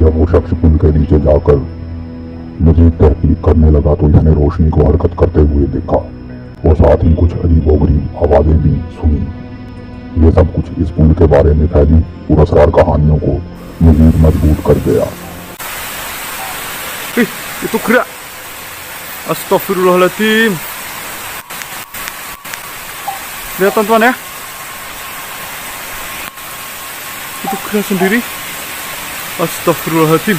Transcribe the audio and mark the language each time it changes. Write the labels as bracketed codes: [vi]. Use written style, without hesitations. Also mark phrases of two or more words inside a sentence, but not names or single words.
[ur] جب وہ شخص پل کے نیچے جا کر مزید تحقیق کرنے لگا تو اس نے روشنی کو حرکت کرتے ہوئے دیکھا اور ساتھ ہی کچھ عجیب و غریب آوازیں بھی سنی. یہ سب کچھ اس پل کے بارے میں پھیلی پرسکار کہانیوں کو مزید مضبوط کر گیا. [id] Itu gerak. Astagfirullahaladzim. Lihat teman-teman ya. Itu gerak sendiri. Astagfirullahaladzim.